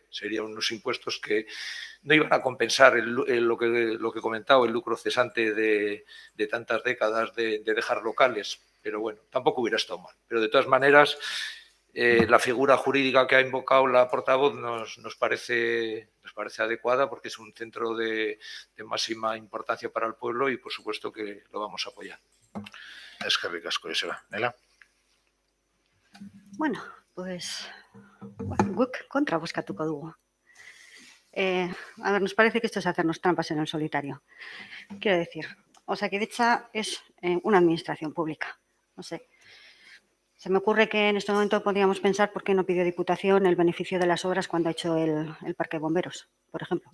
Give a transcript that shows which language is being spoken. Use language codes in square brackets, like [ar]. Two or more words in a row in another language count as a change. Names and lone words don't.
[es] Serían unos impuestos que no iban a compensar lo que he comentado, el lucro cesante de tantas décadas de dejar locales. Pero bueno, tampoco hubiera estado mal. Pero de todas maneras, la figura jurídica que ha invocado la portavoz nos parece adecuada porque es un centro de máxima importancia para el pueblo y por supuesto que lo vamos a apoyar. [eu] Eskerrik asko, Joseba. Nela? Bueno, pues guk kontra bozkatuko dugu. [es] A ver, nos parece que esto es hacernos trampas en el solitario. Quiero decir, Osakidetza es una administración pública. No sé. Se me ocurre que en este momento podríamos pensar por qué no pidió Diputación el beneficio de las obras cuando ha hecho el parque de bomberos, por ejemplo.